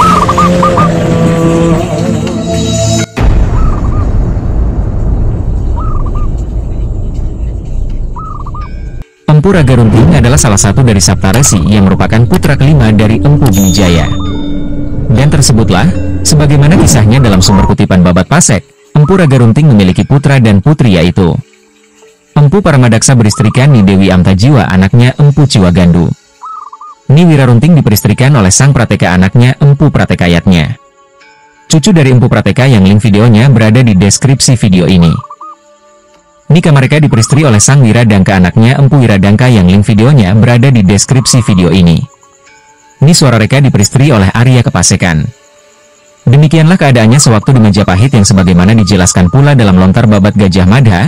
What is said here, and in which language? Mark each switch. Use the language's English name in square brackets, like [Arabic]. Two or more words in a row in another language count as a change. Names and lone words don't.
[Indonesian] Empu Ragarunting adalah salah satu dari Saptaresi yang merupakan putra kelima dari Empu Wijaya. Dan tersebutlah, sebagaimana kisahnya dalam sumber kutipan Babat Pasek, Empu Ragarunting memiliki putra dan putri yaitu Empu Paramadaksa beristrikan Ni Dewi Amtajiwa anaknya Empu Ciwagandu. Ni Wirarunting diperistrikan oleh sang Prateka anaknya Empu Pratekayatnya. Cucu dari Empu Prateka yang link videonya berada di deskripsi video ini. Nikah mereka diperistri oleh sang Wiradangka anaknya Empu Wiradangka yang link videonya berada di deskripsi video ini. Ni Swarareka diperistri oleh Arya Kepasekan. Demikianlah keadaannya sewaktu di Majapahit yang sebagaimana dijelaskan pula dalam lontar babat Gajah Mada.